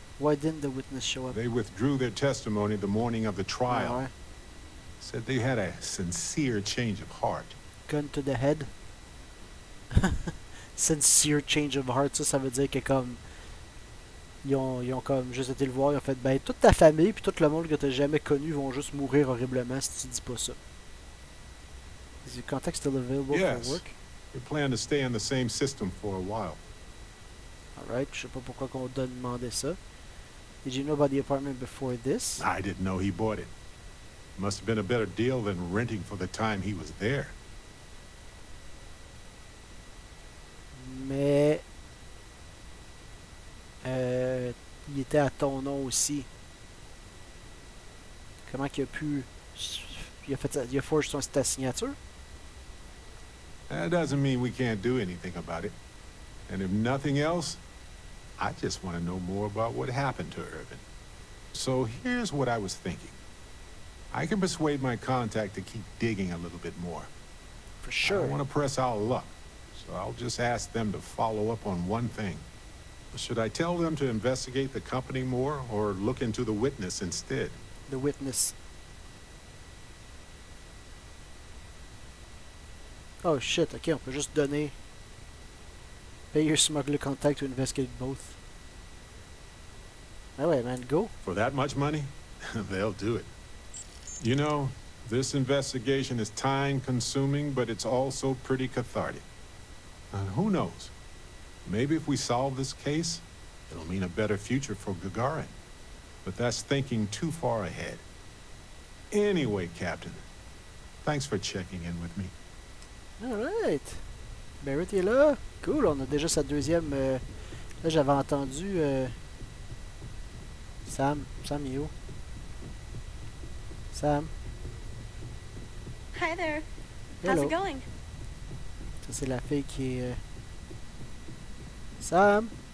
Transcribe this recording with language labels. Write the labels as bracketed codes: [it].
[en] Why didn't the witness show up? They withdrew their testimony the morning of the trial. [fr] Ah ouais. [en] Said they had a sincere change of heart. Gun to the head. Sincere change of heart, [fr] ça veut dire que comme ils ont comme juste été le voir, ils ont fait ben toute ta famille puis tout le monde que t'as jamais connu vont juste mourir horriblement si tu dis pas ça. [en] Is your contact still available for work? We plan to stay in the same system for a while. [fr] Alright, je sais pas pourquoi qu'on doit demander ça. [en] Did you know about the apartment before this? I didn't know he bought it. Must have been a better deal than renting for the time he was there. [fr] Mais il était à ton nom aussi. Comment qu'il a pu... Il a forgé ta signature? [en] That doesn't mean we can't do anything about it. And if nothing else, I just want to know more about what happened to Irvin. So here's what I was thinking. I can persuade my contact to keep digging a little bit more. For sure. I don't want to press our luck, so I'll just ask them to follow up on one thing. Should I tell them to investigate the company more or look into the witness instead? The witness. [fr] Oh shit, ok, on peut juste donner... [en] Pay your smuggler contact to investigate both. [fr] Ah ouais, man, go. [en] For that much money? They'll do it. You know, this investigation is time-consuming, but it's also pretty cathartic. And who knows? Maybe if we solve this case, it'll mean a better future for Gagarin. But that's thinking too far ahead. Anyway, Captain, thanks for checking in with me. [fr] Alright. Barrett est là. Cool, on a déjà sa deuxième... Là, j'avais entendu... Sam. Sam est où? Sam. [en] Hi there. Hello. How's it going? [fr] Ça, c'est la fille qui est... Sam.